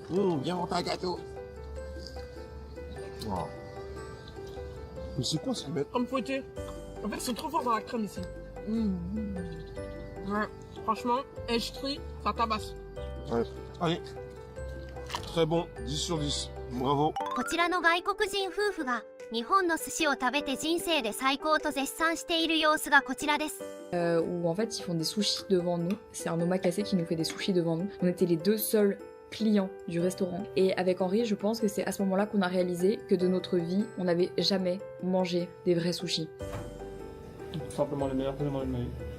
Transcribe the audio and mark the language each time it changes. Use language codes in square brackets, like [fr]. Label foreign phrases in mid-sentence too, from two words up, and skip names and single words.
[fr] Viens monter un gâteau. Wow. Mais c'est quoi ce mec? Comme fouetté. En fait, ils sont trop forts dans la crème ici. Ouais, franchement, H3, ça tabasse. Ouais. Allez. Très bon. 10 sur 10. Bravo. [ja] こちらの外国人夫婦が日本の寿司を食べて人生で最高と絶賛している様子がこちらです。 [fr] où en fait ils font des sushis devant nous. C'est un omakase qui nous fait des sushis devant nous. On était les deux seuls clients du restaurant. Et avec Henri, je pense que c'est à ce moment-là qu'on a réalisé que de notre vie, on n'avait jamais mangé des vrais sushis. Tout simplement le meilleur que j'ai mangé de ma vie.